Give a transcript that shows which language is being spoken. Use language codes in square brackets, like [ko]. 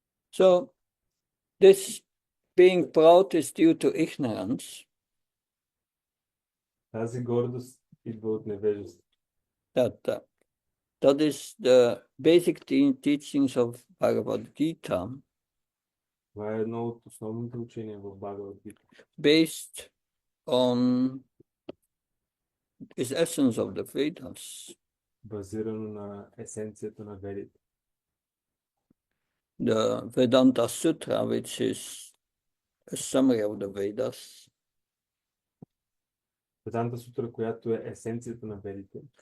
[en] So, this being proud is due to ignorance. [bg] Тази гордост идва от невежество. [en] That is the basic teachings of Bhagavad Gita. [bg] Това е едно от основните учения в Bhagavad Gita. [en] Based on its essence of the Vedas. [bg] Базирано на есенцията на Ведите. [en] The Vedanta Sutra, which is a summary of the Vedas. [bg] Веданта Сутра, която е есенцията на Ведите.